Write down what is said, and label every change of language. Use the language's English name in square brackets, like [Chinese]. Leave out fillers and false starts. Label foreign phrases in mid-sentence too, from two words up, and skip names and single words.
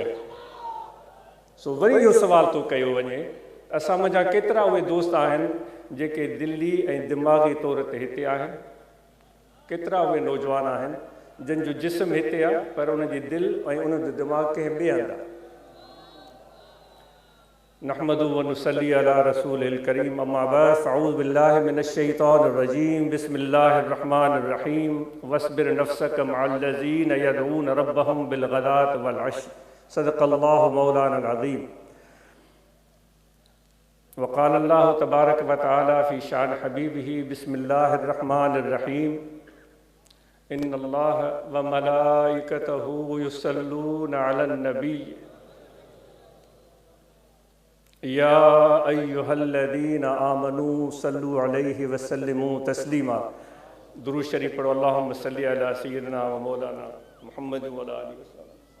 [Sindhi] सो वरी इहो सवाल थो कयो वञे, असां मुंहिंजा केतिरा उहे दोस्त आहिनि जेके दिली ऐं दिमाग़ी तौर ते हिते आहिनि, केतिरा उहे नौजवान आहिनि जंहिंजो जिस्म हिते आहे पर उनजी दिलि ऐं उनजो दिमाग़ कंहिं ॿिए हंधि आहे। [Arabic] نحمده ونصلي على رسوله الكريم، أما بعد، فأعوذ بالله من الشيطان الرجيم، بسم الله الرحمن الرحيم، واصبر نفسك مع الذين يدعون ربهم بالغداة والعشي، صدق الله مولانا العظيم. وقال الله تبارك وتعالى في شأن حبيبه، بسم الله الرحمن الرحيم، إن الله وملائكته يصلون على النبي، يا أيها الذين آمنوا صلوا عليه وسلموا تسليما. [Sindhi] दुरूद शरीफ पढ़ो। [Arabic] اللهم صل على سيدنا ومولانا محمد وعلى آله وسلم.